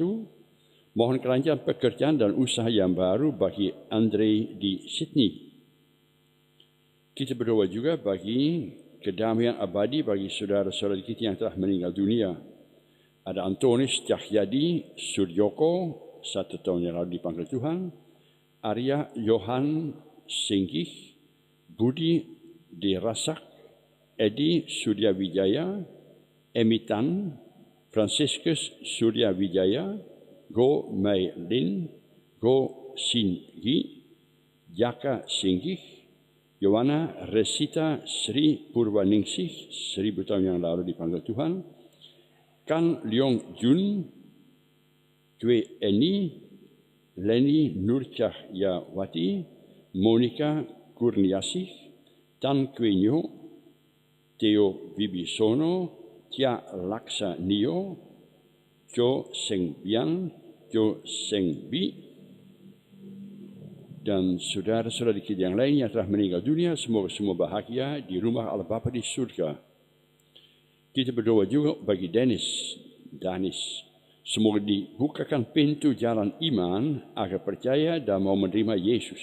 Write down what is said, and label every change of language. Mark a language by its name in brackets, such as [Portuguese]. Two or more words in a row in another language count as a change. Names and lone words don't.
[Indonesian] Mohon kelancaran pekerjaan dan usaha yang baru bagi Andre di Sydney. Kita berdoa juga bagi kedamaian abadi bagi saudara-saudara kita yang telah meninggal dunia. Ada Antonis Cahyadi Suryoko, 1 tahun yang lalu dipanggil Tuhan. Arya Johan Singgih, Budi Dirasak, Edi Surya Wijaya, Emitan, Franciscus Surya Wijaya, Go Mei Lin, Go Sin Gi, Jaka Singgih, Yowana Resita Sri Purwaningsih, 1000 tahun yang lalu dipanggil Tuhan. Kan Leong Jun, Kwe Eni, Leni Nurcahyawati, Monica Kurniasih, Tan Kwe Nyo, Theo Wibisono, Tia Laksa Nio, Jo Seng Bian, Jo Seng Bi, dan saudara-saudara kita yang lain yang telah meninggal dunia, semoga semua bahagia di rumah Allah Bapa di surga. Kita berdoa juga bagi Danis. Semoga dibukakan pintu jalan iman agar percaya dan mau menerima Yesus.